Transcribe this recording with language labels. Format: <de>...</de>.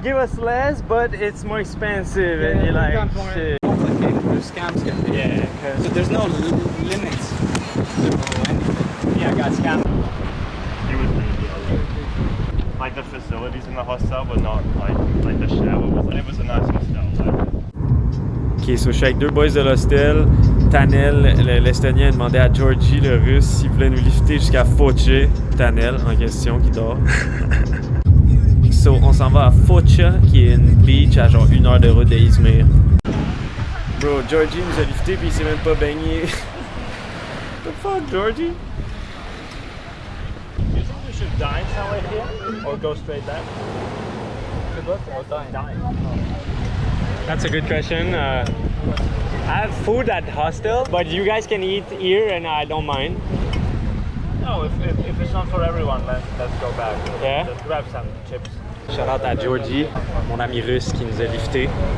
<en>give us less, but it's more expensive. Yeah, And you're like, becomes more shit. complicated. Those scams can be. Yeah. So there's no limits to anything. Yeah, I got scammed. He was really good. Like the facilities in the hostel were not like the shower was. It was a nice hostel.</en> <fr>Ok, so je suis avec 2 boys de l'hostel. Tanel, l'Estonien, a demandé à Georgie, le Russe, s'il voulait nous lifter jusqu'à Foce. Tanel, en question, qui dort. So, on s'en va à Foce, qui est une beach à genre 1 heure de route de Izmir. Bro, Georgie nous a lifté puis il s'est même pas baigné.</fr> <en>The fuck, Georgie? You think we should dine somewhere here or go straight back? That's a good question. I have food at hostel, but you guys can eat here and I don't mind. No, if it's not for everyone, let's go back. Yeah? Let's grab some chips. Shout out</en> <fr>à Georgie, mon ami russe qui nous a lifté.</fr>